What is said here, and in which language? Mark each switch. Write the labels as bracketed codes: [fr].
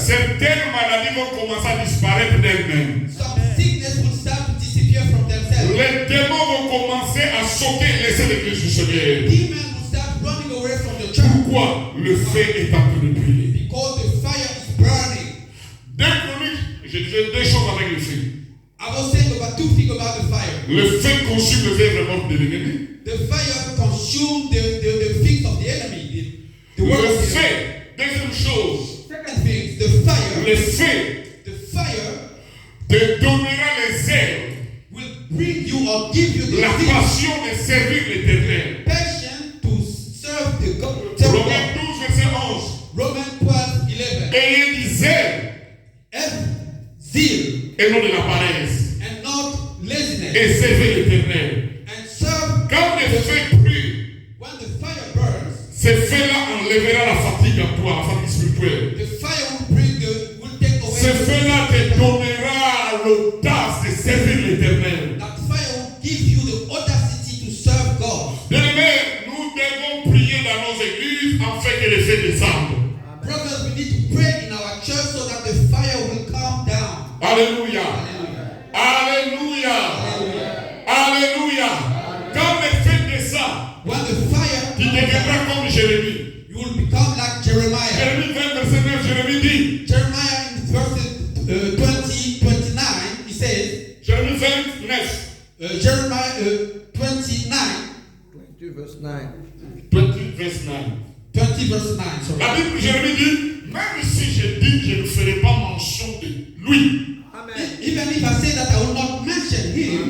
[fr] certaines maladies vont commencer à disparaître d'elles-mêmes. [en] some sickness will start to disappear from themselves. [fr] Les démons vont commencer à sauter et laisser l'église du Seigneur. [en] Demons will start running away from the church [fr] Pourquoi? Le feu est en train de brûler. [en] because the fire is burning. [fr] Deux chroniques, je disais deux choses avec le feu. [en] I was saying about two things about the fire. [fr] Le feu consume les œuvres mortes de l'ennemi. [en] The fire consumes the things of the enemy. The [fr] Le [en] work of the [fr] feu, [en] enemy. [fr] deuxième chose, [en] Second thing, the fire. [fr] le feu [en] The fire [fr] te donnera les ailes, [en] will bring you or give you the [fr] la [en] zeal, [fr] passion de servir l'Éternel. [en] passion to serve the God. [fr] Romains 12, verset 11. [en] Romans 12:11. [fr] Ayez des ailes [en] Have zeal [fr] et non de la paresse. [en] and not laziness. [fr] Et servez l'Éternel. [en] And serve. [fr] Quand le feu brûle, [en] When the fire burns, [fr] ce feu-là enlèvera la fatigue en toi, la fatigue spirituelle. [en] the fire will take away. [fr] Ce feu-là te donnera l'audace de servir l'Éternel. [en] That fire will give you the audacity to serve God. [fr] Bien-aimés, nous devons prier dans nos églises afin que le feu descende. [en] Brothers, we need to pray in our church so that the fire will come down. [fr] Alléluia. [en] Hallelujah. [fr] Alléluia. Alléluia. Quand le feu descend, [en] When the fire [fr] tu [en] comes down, [fr] deviendras comme Jérémie. [en] you will become like Jeremiah. [fr] Jérémie 20, verset 9, Jérémie dit, [en] Jeremiah in verse 29, he says, [fr] Jérémie 29, [en] Jeremiah 29, 22 verse 9. [fr] 20, verset 9. [en] 20 verse 9, sorry. [fr] La Bible, Jérémie dit, même si je dis que je ne ferai pas mention de lui, [en] Amen. Even if I say that I will not mention him,